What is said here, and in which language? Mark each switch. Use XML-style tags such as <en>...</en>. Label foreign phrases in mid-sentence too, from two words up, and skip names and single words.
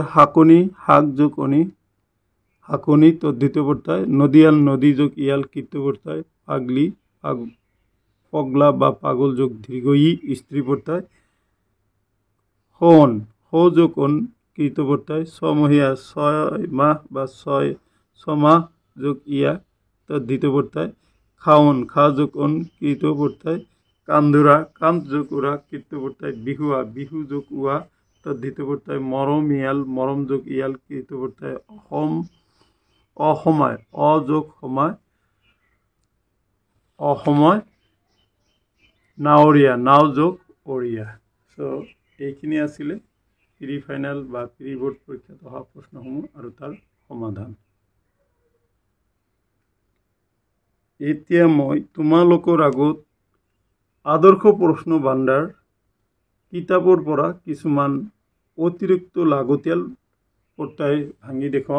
<as>হাকনি, হাক যোগ অনি হাকনি তদ্ধিত প্রত্যয়। নদিয়াল, নদী যোগ ইয়াল কৃত প্রত্যয়। পাগলি, পগলা বা পাগল যোগ দীর্ঘ ই স্ত্রী প্রত্যয়। হন, হো যোগ অন কৃত প্রত্যয়। ছমহীয়া, ছয় মাহ বা ছমাহ যোগ ইয়া তদ্ধিত প্রত্যয়। খাওন, খা যোগ অন কৃত প্রত্যয়। কান্ধুরা, কান্ত যোগ উরা কৃত প্রত্যয়। বিহুয়া, বিহু যোগ উয়া তদ্ধিত প্রত্যয়। মরমিয়াল, মরম যোগ ইয়াল কৃত প্রত্যয়। অসময়, অ যোগ সময় অসময়। নাৱৰীয়া, নাও যোগ অৰিয়া। এইখিনি আছিলে</as> <en>pre final</en> <as>বা</as> <en>pre board</en> <as>পৰীক্ষাত অহা প্ৰশ্নসমূহ আৰু তাৰ সমাধান। এতিয়া মই তোমালোকৰ আগত আদৰ্শ প্ৰশ্ন ভাণ্ডাৰ কিতাপৰ পৰা কিছুমান অতিৰিক্ত লাগতিয়াল প্ৰত্যয় ভাঙি দেখুৱাম।</as>